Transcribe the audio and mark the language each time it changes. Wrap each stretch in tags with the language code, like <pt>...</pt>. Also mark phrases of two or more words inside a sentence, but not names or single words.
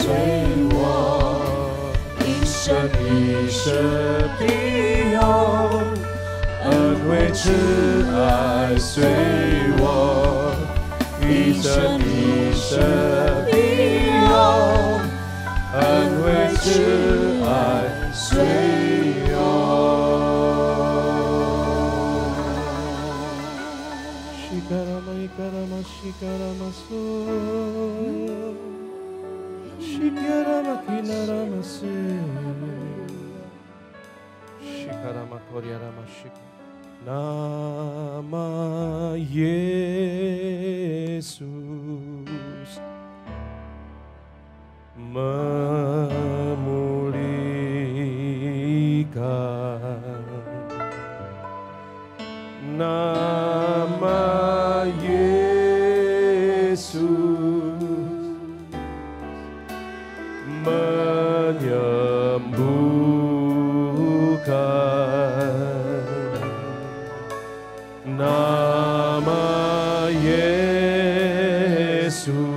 <zh>我，一生一世庇佑，恩惠慈爱随我，一生一世庇佑，恩惠慈爱随我。 Shikarama ikarama shikarama so, shikarama kinarama se, shikarama koryarama shik.</zh> <id>Nama Yesus memulihkan, nama Yesus menyembuhkan, nama Yesus</id>